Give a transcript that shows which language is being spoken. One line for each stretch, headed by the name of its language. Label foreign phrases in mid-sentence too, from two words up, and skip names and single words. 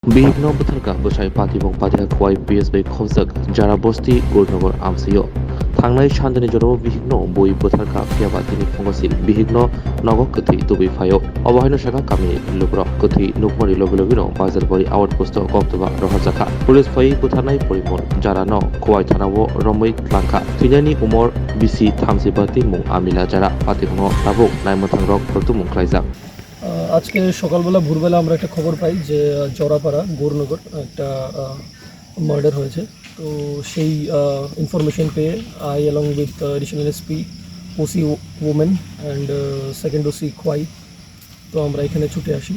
Kok Borok: Bihigno butharka bwsai patibong padia khwai PSB khobjak jara bosti Gurnagar amsiyo thangnai sandini joro bihigno boi butharka phiaba tini phongosil bihigno nogok kwthi tubi phayo obahaino saka kami lugrok kwthi nukmari lobelobino bazar bari awat posto koktoba rohajaka pulis phai buthanai porimon jara no khwai thanao romoi tlangkha tinani umor bisi thamsi bati mung amila jara patibong tabuk naimotang rok protumung khlaijak
Bangla: আজকে সকালবেলা ভোরবেলা আমরা একটা খবর পাই যে জরাপাড়া গৌরনগর একটা মার্ডার হয়েছে। তো সেই ইনফরমেশন পেয়ে
English: I along with Additional SP OC Women and Second OC
Bangla: খোয়াই, তো আমরা এখানে ছুটে আসি।